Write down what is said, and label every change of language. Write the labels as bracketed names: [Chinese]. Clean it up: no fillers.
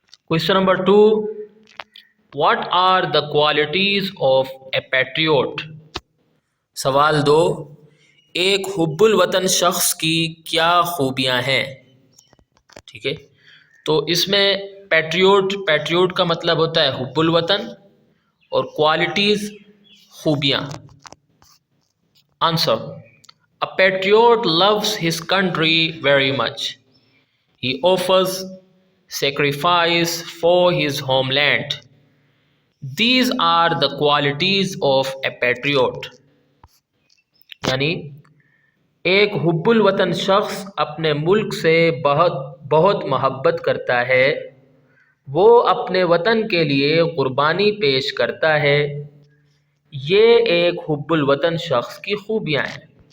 [English] Question number 2، what are the qualities of a patriot? [Urdu] سوال 2، ایک حب الوطن شخص کی کیا خوبیاں ہیں؟ ٹھیک ہے، تو اس میں پیٹریوٹ کا مطلب ہوتا ہے حب الوطن، اور کوالٹیز خوبیاں۔ Answer: [English] A patriot loves his country very much. He offers sacrifice for his homeland. These are the qualities of a patriot. [Urdu] یعنی ایک حب الوطن شخص اپنے ملک سے بہت محبت کرتا ہے، وہ اپنے وطن کے لیے قربانی پیش کرتا ہے، یہ ایک حب الوطن شخص کی خوبیاں ہیں۔